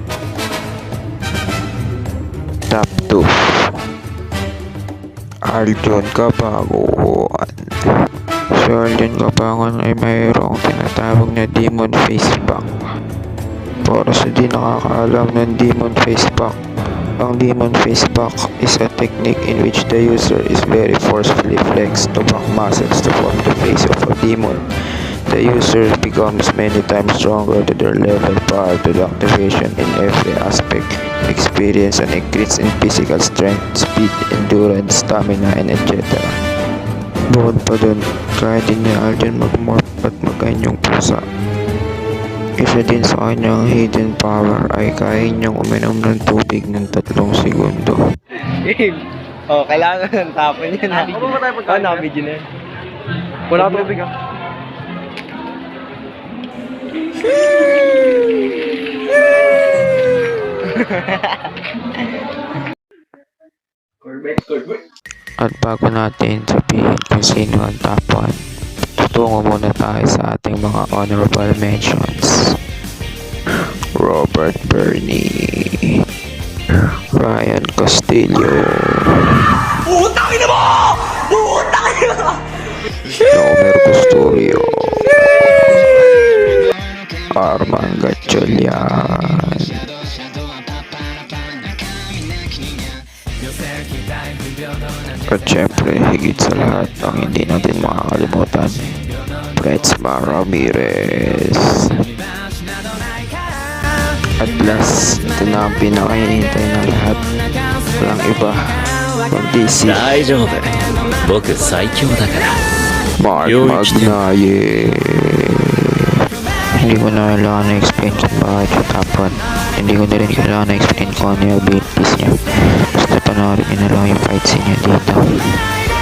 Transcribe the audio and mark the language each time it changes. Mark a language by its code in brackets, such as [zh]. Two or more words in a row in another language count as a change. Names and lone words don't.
[en] Top 2, Arjon Cabangon. [tl] Si Arjon Cabangon ay mayroong tinatawag na Demon Face Pack. Para sa di nakakaalam ng Demon Face Pack, ang [en] Demon Face Pack is a technique in which the user is very forcefully flexed to back muscles to form the face of a demon. The user becomes many times stronger to their level prior to the activation in every aspect, experience an increase in physical strength, speed, endurance, stamina, and etc. [tl] Bukod pa dun, kaya din ni Arjon mag-morph at magkanyang pusa. Isa din sa kanyang hidden power ay kaya niyang uminom ng tubig ng 3 segundo. Kailangan tapon yun. Ano ba tayo pagkain? Nakabidyo na yun. Wala tubig ah. At bago natin sabihin kung sino ang top 1, tutungo muna tayo sa ating mga honorable mentions. Robert Bernie, Ryan Castillo, Putangin mo! Putangin mo! Nomer Custodio, Arman Gatchalian, at syempre higit sa lahat ang hindi natin makakalimutan, Pretsma Ramirez. At last, ito na ang pinakahihintay ng lahat. Walang iba kundi si [ja] 大丈夫僕最強だから [tl] Mark Magnaye. Hindi ko na kailangan na-explain kung bakit siya top 1. Hindi ko na rin kailangan na-explain kung ano yung abilities niya. Basta panoorin niyo na lang yung fights niya dito.